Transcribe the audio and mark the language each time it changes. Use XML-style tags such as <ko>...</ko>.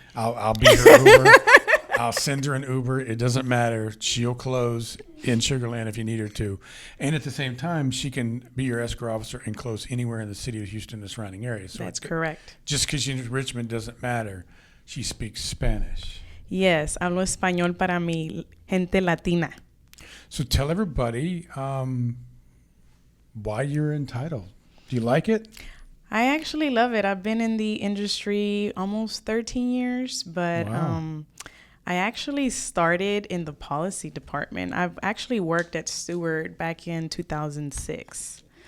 <en>I'll be her Uber. I'll send her an Uber. It doesn't matter. She'll close in Sugarland if you need her to. And at the same time, she can be your escrow officer and close anywhere in the city of Houston, the surrounding area. So That's correct. Just because she's in Richmond doesn't matter. She speaks Spanish.</en> <es>Yes, hablo español para mi gente latina.</es> <en>So tell everybody why you're entitled. Do you like it? I actually love it. I've been in the industry almost 13 years, but Wow. I actually started in the policy department. I've actually worked at Stewart back in 2006.</en>